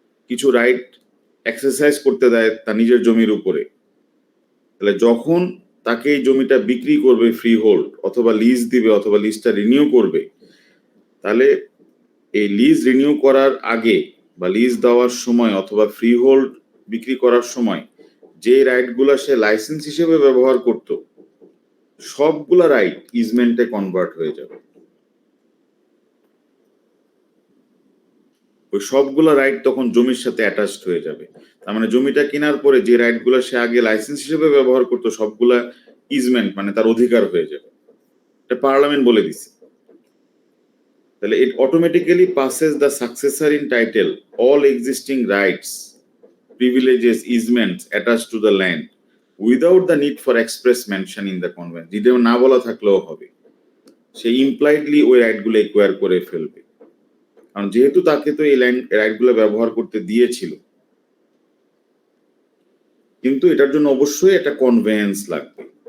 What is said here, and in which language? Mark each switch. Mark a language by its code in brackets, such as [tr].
[bn] কিছু right exercise করতে দেয় তার নিজের জমির উপরে, তাহলে যখন তাকে এই জমিটা বিক্রি করবে ফ্রি হোল্ড অথবা লিজ দিবে অথবা লিজটা রিনিউ করবে, তাহলে এই লিজ রিনিউ করার আগে বা লিজ দেওয়ার সময় অথবা ফ্রি হোল্ড বিক্রি করার সময় যে রাইটগুলা সে লাইসেন্স হিসেবে ব্যবহার করত, সবগুলা রাইট ইজমেন্টে কনভার্ট হয়ে যাবে। ওই সবগুলা রাইট তখন জমির সাথে অ্যাটাচড হয়ে যাবে। তার মানে জমিটা কেনার পরে যে রাইটগুলো সে আগে লাইসেন্স হিসেবে ব্যবহার করতো সবগুলা ইজমেন্ট মানে তার অধিকার হয়ে যাবে। এটা পার্লামেন্ট বলে দিছে। তাহলে [en] it automatically passes the successor in title all existing rights, privileges, easements attached to the land without the need for express mention in the convention. [bn] যেটা না বলা থাকলেও হবে, সে ইমপ্লাইডলি ওই রাইটগুলো একুয়ার করে ফেলবে, কারণ যেহেতু তাকে তো এই রাইটগুলো ব্যবহার করতে দিয়েছিল। কিন্তু এটার জন্য অবশ্যই একটা কনভেন্স লাগবে।